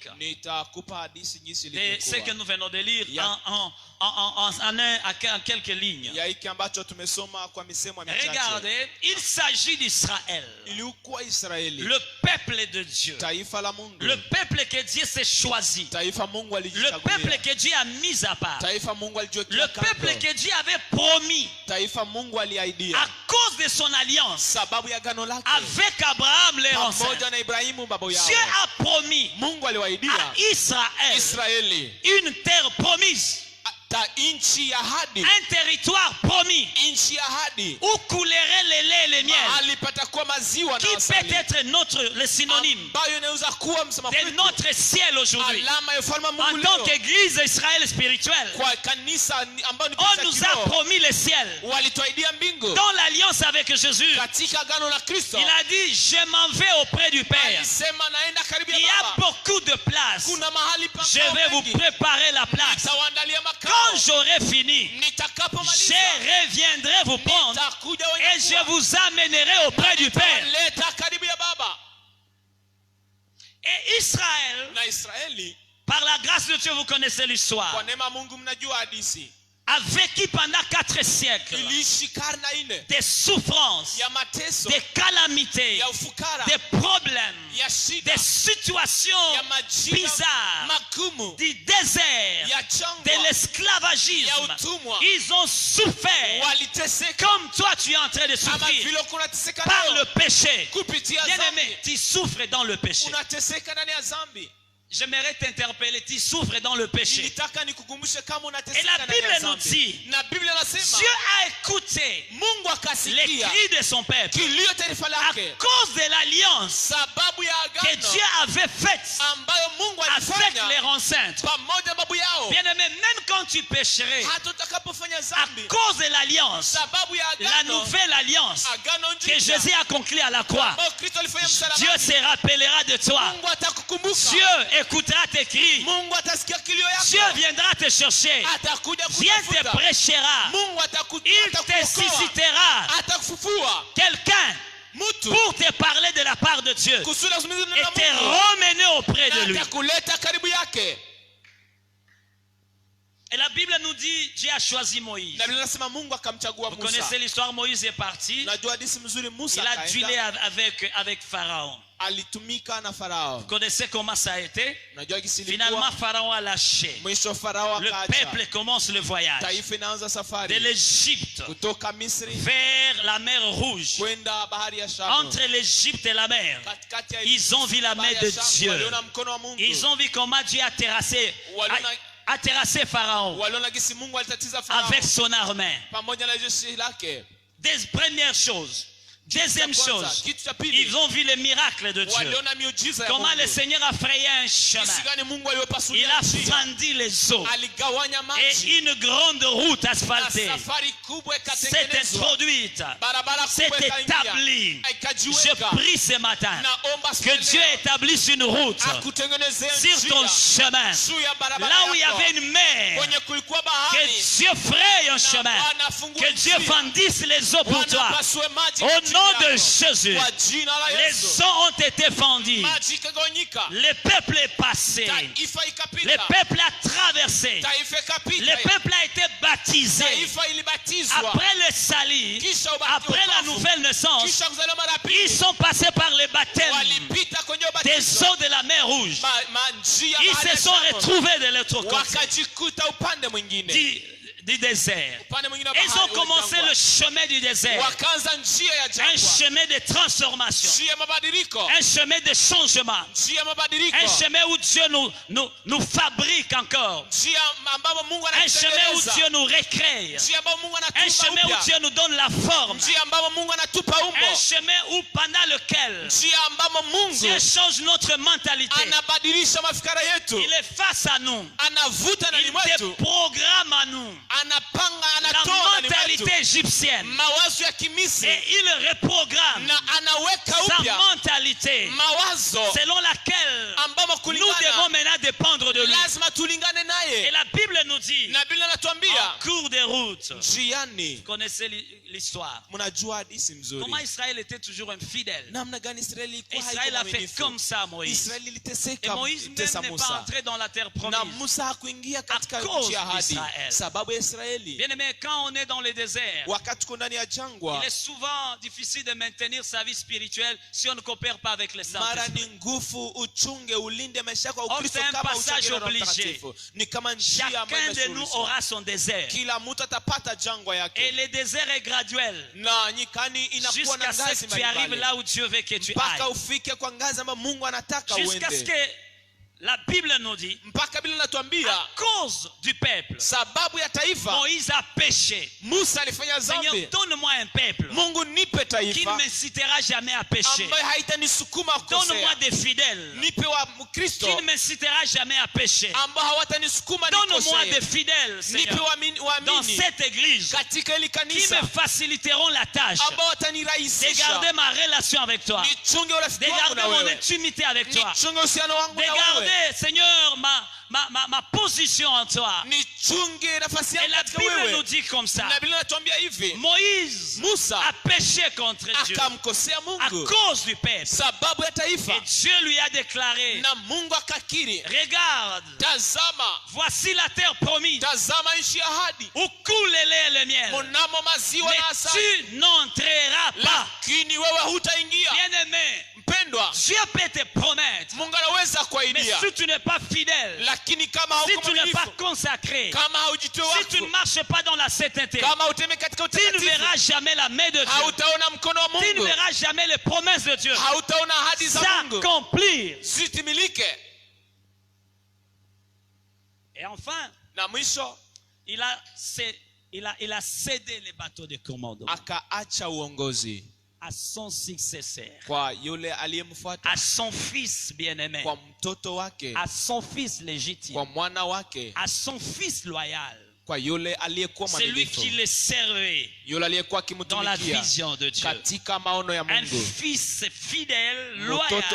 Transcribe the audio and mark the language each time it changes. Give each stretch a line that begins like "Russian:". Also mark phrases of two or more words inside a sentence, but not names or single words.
Swahili: Nitakupa hadithi jinsi
French: de ce que
Swahili: ilivyokuwa.
French: nous venons de lire
Swahili: Ya-
French: en quelques lignes.
Swahili: Ya hiki ambacho tumesoma kwa misemo michache.
French: Regardez, il s'agit d'Israël,
Swahili: Ilikuwa Israeli.
French: le peuple de Dieu,
Swahili: Taifa la Mungu.
French: le peuple que Dieu s'est choisi,
Swahili: Taifa Mungu
French: le peuple
Swahili: alijichagulia.
French: que Dieu a mis à part,
Swahili: Taifa Mungu
French: le
Swahili: alijiwekea
French: peuple
Swahili: kando.
French: que Dieu avait promis
Swahili: Taifa Mungu
French: à
Swahili: aliahidia.
French: cause de son alliance
Swahili: Sababu ya gano lake.
French: avec Abraham les ancêtres.
Swahili: Pamoja na Ibrahimu babu yao.
French: Dieu a promis
Swahili: Mungu
French: à
Swahili: aliwaidia
French: Israël
Swahili: Israeli
French: une terre promise,
Swahili: ta inchi ya ahadi.
French: un territoire promis
Swahili: Inchi ya ahadi.
French: où coulerait le lait et le miel,
Swahili: Mahali patakuwa maziwa na
French: qui peut
Swahili: asali.
French: être le synonyme
Swahili: Ambayo inaweza kuwa msema
French: de
Swahili: kwetu.
French: notre ciel aujourd'hui.
Swahili: Alama ya ufalme wa Mungu
French: En tant
Swahili: leo.
French: qu'église Israël spirituelle,
Swahili: Kwa kanisa ambayo ni
French: on
Swahili: kanisa
French: nous a
Swahili: kiroho.
French: promis le ciel.
Swahili: Walituahidia mbingu.
French: Dans l'alliance avec Jésus,
Swahili: Katika agano la Kristo.
French: il a dit, je m'en vais auprès du Père.
Swahili: Alisema naenda karibu
French: Il y
Swahili: ya
French: a
Swahili: Baba.
French: beaucoup de places.
Swahili: Kuna mahali pa
French: Je vais vous préparer la place.
Swahili: Nitawaandalia makao.
French: Quand j'aurai fini,
Swahili: Nitakapomaliza.
French: je reviendrai vous prendre
Swahili: Nitakuja
French: et je vous amènerai auprès du Père.
Swahili: Leta karibu ya Baba.
French: Et Israël,
Swahili: Na Israeli
French: par la grâce de Dieu, vous connaissez
Swahili: kwa
French: l'histoire,
Swahili: neema ya Mungu mnajua hadithi.
French: a vécu pendant 4 siècles
Swahili: Iliishi karne 4
French: des souffrances,
Swahili: ya mateso,
French: des calamités,
Swahili: ya ufukara,
French: des problèmes,
Swahili: ya shida,
French: des situations
Swahili: ya majira
French: bizarres,
Swahili: magumu,
French: du désert,
Swahili: ya
French: de
Swahili: jangwa,
French: l'esclavagisme.
Swahili: ya utumwa.
French: Ils ont souffert
Swahili: Waliteseka
French: comme toi tu es en train de
Swahili: kama
French: souffrir
Swahili: vile unateseka
French: par
Swahili: leo
French: le péché.
Swahili: kupitia
French: Bien-aimé,
Swahili: dhambi.
French: tu souffres dans le péché.
Swahili: Unateseka ndani ya dhambi.
French: J'aimerais t'interpeller, tu souffres dans le péché.
Swahili: Nilitaka nikukumbushe kama
French: Et
Swahili: unateseka
French: la
Swahili: ndani ya
French: Bible nous
Swahili: dhambi.
French: dit,
Swahili: Na Biblia inasema
French: Dieu a écouté
Swahili: Mungu
French: les
Swahili: akasikia
French: cris de son peuple
Swahili: kilio taifa
French: à
Swahili: lake
French: cause de l'alliance
Swahili: sababu ya
French: que
Swahili: agano
French: Dieu avait faite
Swahili: ambayo Mungu
French: avec
Swahili: alifanya
French: les enceintes.
Swahili: pamoja na babu yao.
French: Bien-aimé, même quand tu pécherais,
Swahili: Hata utakapofanya
French: à
Swahili: dhambi
French: cause de l'alliance,
Swahili: sababu ya
French: la
Swahili: agano,
French: nouvelle alliance
Swahili: agano
French: que
Swahili: jipya
French: Jésus a conclue à la croix,
Swahili: ambayo Kristo alifanya
French: Dieu
Swahili: msalabani,
French: se rappellera de toi.
Swahili: Mungu atakukumbuka.
French: Dieu écoutera tes cris.
Swahili: Mungu atasikia kilio
French: Dieu
Swahili: yako,
French: viendra te chercher.
Swahili: atakuja
French: Dieu te
Swahili: kutafuta.
French: prêchera.
Swahili: Mungu
French: Il te
Swahili: atakuokoa,
French: suscitera
Swahili: atakufufua
French: quelqu'un
Swahili: mtu
French: pour te parler de la part de Dieu
Swahili: kusudi azungumze
French: et
Swahili: na
French: te
Swahili: Mungu
French: ramener auprès de
Swahili: na
French: lui.
Swahili: atakuleta karibu yake.
French: Et la Bible nous dit, Dieu a choisi Moïse.
Swahili: Na Biblia inasema Mungu akamchagua
French: Vous
Swahili: Musa.
French: connaissez l'histoire, Moïse est parti.
Swahili: Najua hadithi mzuri, Musa
French: Il a duelé
Swahili: akaenda,
French: avec Pharaon.
Swahili: alitumika na Farao.
French: Vous connaissez comment ça a été?
Swahili: Najua kisi
French: Finalement,
Swahili: ilikuwa
French: Pharaon a lâché.
Swahili: mwisho Farao
French: Le
Swahili: akaacha.
French: peuple commence le voyage
Swahili: Taifa inaanza
French: de
Swahili: safari
French: l'Égypte
Swahili: kutoka Misri
French: vers la mer Rouge.
Swahili: kwenda bahari ya Shamu.
French: Entre l'Égypte et la mer,
Swahili: Katikati ya
French: ils ont vu la main
Swahili: bahari ya
French: de
Swahili: Shamu,
French: Dieu.
Swahili: waliona mkono wa Mungu.
French: Ils ont vu comment Dieu a terrassé, a terrassé Pharaon
Swahili: Waliona gisi Mungu alitatiza Farao
French: avec son armée.
Swahili: pamoja na jeshi lake.
French: Des premières choses. Deuxième chose,
Swahili: Kitu cha pili,
French: ils ont vu les miracles de Dieu.
Swahili: waliona miujiza ya
French: Comment le
Swahili: Mungu.
French: Seigneur a frayé un
Swahili: Jinsi
French: chemin.
Swahili: gani Mungu
French: Il
Swahili: aliyopasulia
French: a
Swahili: njia.
French: fendu les eaux.
Swahili: Aligawanya
French: Et
Swahili: maji
French: une grande route
Swahili: na
French: asphaltée
Swahili: safari kubwa
French: s'est
Swahili: ikatengenezwa.
French: introduite.
Swahili: Barabara
French: C'est
Swahili: kubwa ikaingia.
French: établi. Je
Swahili: Ikajiweka.
French: prie ce matin
Swahili: Naomba
French: que Dieu établisse une route
Swahili: akutengenezee
French: sur ton
Swahili: njia
French: chemin.
Swahili: juu ya barabara
French: Là où il y
Swahili: yako.
French: avait une mer,
Swahili: Kwenye kulikuwa
French: que
Swahili: bahari,
French: Dieu fraye un chemin.
Swahili: Bwana afungue
French: Que Dieu
Swahili: njia.
French: fendisse les eaux pour
Swahili: Bwana
French: toi.
Swahili: apasue maji
French: Au
Swahili: katikati
French: nom de
Swahili: yako.
French: Jésus,
Swahili: Kwa jina la
French: les
Swahili: Yesu.
French: eaux ont été fendues.
Swahili: Maji ikagawanyika.
French: Le peuple est passé.
Swahili: Taifa
French: Le
Swahili: ikapita.
French: peuple a traversé.
Swahili: Taifa ikapita.
French: Le peuple a été baptisé.
Swahili: Taifa ilibatizwa.
French: Après le salut,
Swahili: Kisha ubatizo
French: après la
Swahili: wokovu.
French: nouvelle naissance,
Swahili: Kisha kuzaliwa mara ya
French: ils
Swahili: pili.
French: sont passés par le baptême
Swahili: Walipita kwenye
French: des
Swahili: ubatizo.
French: eaux de la mer Rouge.
Swahili: Njia
French: Ils
Swahili: bahari
French: se
Swahili: ya
French: sont
Swahili: Shamu.
French: retrouvés de l'autre côté
Swahili: Wakajikuta upande mwingine.
French: du désert.
Swahili: Upande mwingine wa
French: Et ils
Swahili: bahari
French: ont commencé
Swahili: wa
French: le
Swahili: jangwa.
French: chemin du désert.
Swahili: Wakaanza njia ya
French: Un
Swahili: jangwa.
French: chemin de transformation.
Swahili: Njia ya mabadiliko.
French: Un chemin de changement.
Swahili: Njia ya mabadiliko.
French: Un chemin où Dieu nous fabrique encore.
Swahili: Njia ambapo Mungu
French: Un chemin où
Swahili: anatutengeneza.
French: Dieu nous recrée.
Swahili: Njia ambapo Mungu
French: Un
Swahili: anatupa
French: chemin où
Swahili: upya.
French: Dieu nous donne la forme.
Swahili: Njia ambapo Mungu anatupa umbo.
French: Un chemin où pendant lequel
Swahili: Njia ambapo Mungu
French: Dieu change notre mentalité.
Swahili: anabadilisha mafikara yetu.
French: Il est face à nous.
Swahili: Anavuta ndani
French: Il
Swahili: mwetu.
French: déprogramme à nous
Swahili: Anapanga,
French: la
Swahili: anatoa ndani
French: mentalité
Swahili: mwetu
French: égyptienne.
Swahili: mawazo ya Kimisri
French: Et il reprogramme
Swahili: na anaweka
French: sa
Swahili: upya
French: mentalité
Swahili: mawazo
French: selon laquelle
Swahili: ambamo
French: nous devons maintenant dépendre de lui.
Swahili: lazima tulingane
French: Et
Swahili: naye.
French: la Bible nous dit,
Swahili: Na Biblia
French: en
Swahili: inatuambia
French: cours de route,
Swahili: njiani,
French: vous connaissez l'histoire,
Swahili: mnajua hadithi mzuri
French: comment Israël était toujours infidèle.
Swahili: namna gani Israeli ilikuwa
French: Israël a fait
Swahili: haikuaminifu.
French: comme ça Moïse.
Swahili: Israeli
French: Et
Swahili: iliteseka,
French: Moïse même
Swahili: tesa
French: n'est pas
Swahili: Musa,
French: entré dans la terre
Swahili: na
French: promise.
Swahili: Musa hakuingia katika
French: À cause
Swahili: nchi ya ahadi
French: d'Israël.
Swahili: sababu ya Israeli.
French: Bien aimé, quand on est dans le désert,
Swahili: Wakati tuko ndani ya jangwa,
French: il est souvent difficile de maintenir sa vie spirituelle si on ne coopère pas avec les
Swahili: mara
French: saints.
Swahili: ni nguvu uchunge ulinde maisha yako ya
French: Or,
Swahili: Ukristo
French: c'est un
Swahili: kama
French: passage
Swahili: uchunge na Roho
French: obligé.
Swahili: Mtakatifu. Ni kama njia ambayo
French: Chacun de nous
Swahili: imeshughulishwa.
French: aura son désert.
Swahili: Kila mtu atapata jangwa
French: Et
Swahili: yake,
French: le désert est graduel.
Swahili: na nyikani inakuwa na
French: Jusqu'à ce
Swahili: ngazi
French: que tu arrives
Swahili: mbalimbali
French: là où Dieu veut que tu
Swahili: mpaka
French: ailles.
Swahili: ufike kwa ngazi ambayo Mungu anataka
French: Jusqu'à ce
Swahili: uende,
French: que la Bible nous dit,
Swahili: mpaka Biblia inatuambia
French: à cause du peuple,
Swahili: sababu ya taifa
French: Moïse a péché.
Swahili: Musa alifanya
French: Seigneur,
Swahili: dhambi.
French: donne-moi un peuple
Swahili: Mungu nipe
French: qui ne
Swahili: taifa
French: m'incitera jamais à pécher.
Swahili: ambayo haitanisukuma
French: Donne-moi
Swahili: kukosea,
French: des fidèles
Swahili: nipe wa Mkristo
French: qui ne m'incitera jamais à pécher.
Swahili: ambao hawatanisukuma
French: Donne-moi des
Swahili: nikosee,
French: fidèles,
Swahili: nipe
French: Seigneur, dans
Swahili: waamini
French: cette église
Swahili: katika hili
French: qui
Swahili: kanisa
French: me faciliteront la tâche
Swahili: ambao
French: de
Swahili: watanirahisisha
French: garder ma relation avec toi,
Swahili: nichunge urafiki
French: de
Swahili: wangu
French: garder
Swahili: na
French: mon
Swahili: wewe,
French: intimité avec toi,
Swahili: nichunge uhusiano wangu
French: de
Swahili: na wewe,
French: garder, Seigneur, ma position en toi.
Swahili: nichunge nafasi
French: Et
Swahili: yangu
French: la
Swahili: katika
French: Bible nous
Swahili: wewe.
French: dit comme ça,
Swahili: Na Biblia inatuambia hivi,
French: Moïse
Swahili: Musa
French: a péché contre Dieu
Swahili: akamkosea
French: à
Swahili: Mungu
French: cause du peuple.
Swahili: sababu ya taifa,
French: Et Dieu lui a déclaré,
Swahili: na Mungu akakiri,
French: regarde,
Swahili: tazama,
French: voici la terre promise
Swahili: tazama nchi ya ahadi,
French: où coule le lait et le miel.
Swahili: mnamo maziwa na
French: Mais
Swahili: asali,
French: tu n'entreras pas.
Swahili: lakini wewe hutaingia.
French: Bien-aimé,
Swahili: Mpendwa,
French: Dieu peut te promettre,
Swahili: Mungu anaweza
French: mais
Swahili: kuahidia,
French: si tu n'es pas fidèle,
Swahili: lakini kama
French: si
Swahili: hauko
French: tu n'es pas
Swahili: mwaminifu,
French: consacré,
Swahili: kama haujitoe
French: si tu ne
Swahili: wakfu,
French: marches pas dans la sainteté,
Swahili: kama utembee katika
French: tu ne
Swahili: utakatifu,
French: verras jamais la main de Dieu.
Swahili: hautaona mkono wa
French: Tu ne
Swahili: Mungu,
French: verras jamais les promesses de Dieu
Swahili: hautaona ahadi za Mungu
French: s'accomplir.
Swahili: zitimilike.
French: Et enfin,
Swahili: Na mwisho
French: il a cédé les bateaux de commandement
Swahili: akaacha uongozi
French: à son successeur,
Swahili: kwa yule aliyemfuata,
French: à son fils bien-aimé,
Swahili: kwa mtoto wake,
French: à son fils légitime,
Swahili: kwa mwana wake,
French: à son fils loyal,
Swahili: kwa yule aliyekuwa
French: celui
Swahili: mwaminifu,
French: qui le servait
Swahili: yule aliyekuwa
French: dans la
Swahili: akimtumikia
French: vision de Dieu.
Swahili: katika maono ya
French: Un
Swahili: Mungu,
French: fils fidèle,
Swahili: mtoto
French: loyal,